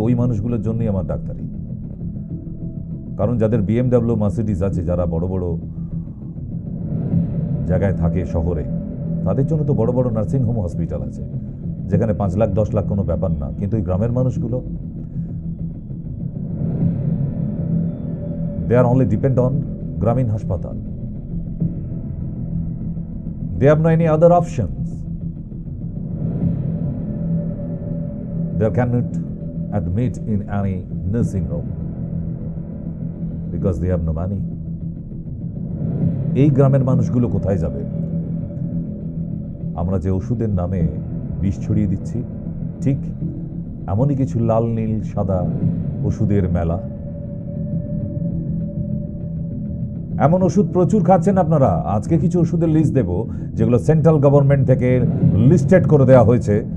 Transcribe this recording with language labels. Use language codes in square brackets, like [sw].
[bn] ওই মানুষগুলোর জন্যই আমার ডাক্তারি। কারণ যাদের BMW মার্সিডিজ আছে, যারা বড় বড় জায়গায় থাকে শহরে, তাদের জন্য তো বড় বড় নার্সিংহোম হসপিটাল আছে, যেখানে 5 লাখ 10 লাখ কোনো ব্যাপার না। কিন্তু এই গ্রামের মানুষগুলো, [en] they are only depend on [bn] গ্রামীণ হাসপাতাল। [en] They have no any other options. They cannot admit in any nursing home because they have no money. [bn] এই গ্রামের মানুষগুলো কোথায় যাবে? আমরা যে ওষুধের নামে বিষ ছড়িয়ে দিচ্ছি, ঠিক এমনই কিছু লাল নীল সাদা ওষুধের মেলা। এমন ওষুধ প্রচুর খাচ্ছেন আপনারা। আজকে কিছু ওষুধের লিস্ট দেব যেগুলো সেন্ট্রাল গভর্নমেন্ট থেকে লিস্টেড করে দেওয়া হয়েছে।